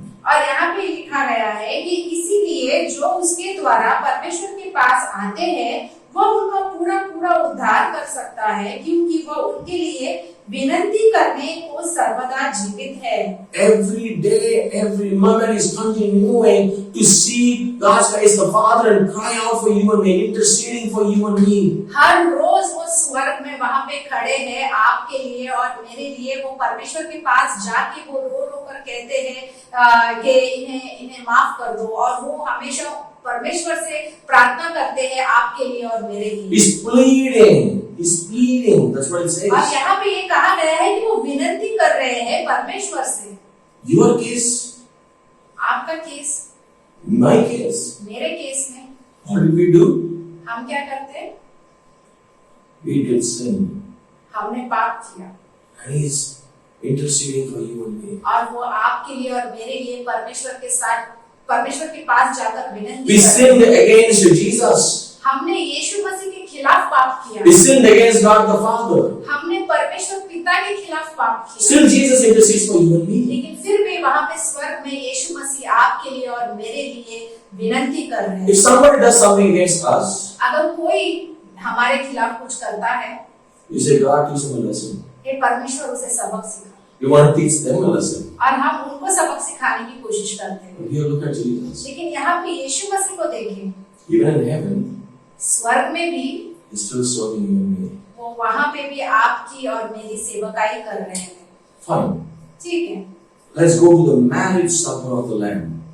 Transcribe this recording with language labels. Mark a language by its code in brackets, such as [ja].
[hi] और यहाँ पे लिखा गया है कि इसीलिए जो उसके द्वारा परमेश्वर के पास आते हैं वह उनका पूरा पूरा उद्धार कर सकता है, क्योंकि वह उनके लिए विनती करने को सर्वदा जीवित है। [en] Every day, every moment is continuing to see God's face, the Father, and cry out for you and me, interceding for you and me. [hi] हर रोज वो स्वर्ग में वहाँ पे खड़े हैं आपके लिए और मेरे लिए। वो परमेश्वर के पास जाके वो रो रो कर कहते हैं कि इन्हें माफ कर दो, और वो हमेशा परमेश्वर से प्रार्थना करते हैं आपके लिए और मेरे लिए। [en] He's pleading. That's what it says. [hi] और यहाँ पे ये कहा गया है कि वो विनती कर रहे हैं परमेश्वर से। [en] Your case, [hi] आपका केस, [en] my case. [hi] मेरे केस में [en] What did we do? [hi] हम क्या करते हैं? [en] We did sin. [hi] हमने पाप किया, [en] And he's interceding for you and me. [hi] और वो आपके लिए और मेरे लिए परमेश्वर के पास जाकर विनती [en] We sinned against Jesus. [hi] हमने यीशु मसीह के खिलाफ पाप किया। [en] We sinned against God the Father. [hi] हमने परमेश्वर पिता के खिलाफ पाप किया, [en] still Jesus intercedes for you and me. [hi] लेकिन फिर भी वहां पे स्वर्ग में यीशु मसीह आपके लिए और मेरे लिए विनती कर रहे हैं। [en] If somebody does something against us, [hi] अगर कोई हमारे खिलाफ कुछ करता है, [en] you say, God, teach them a lesson. [hi] ये परमेश्वर उसे सबक सिखा, [en] You want to teach them a lesson. [hi] और हम उनको सबक सिखाने की कोशिश करते हैं। [en] But here, look at Jesus. [hi] लेकिन यहाँ पे यीशु मसीह को देखें, [en] Even in heaven, [hi] स्वर्ग में भी [en] He's still serving you and me. [hi] वो वहां पे भी आपकी और मेरी सेवकाई कर रहे हैं। [en] Fine. [hi] ठीक है, [en] Let's go to the marriage supper of the Lamb.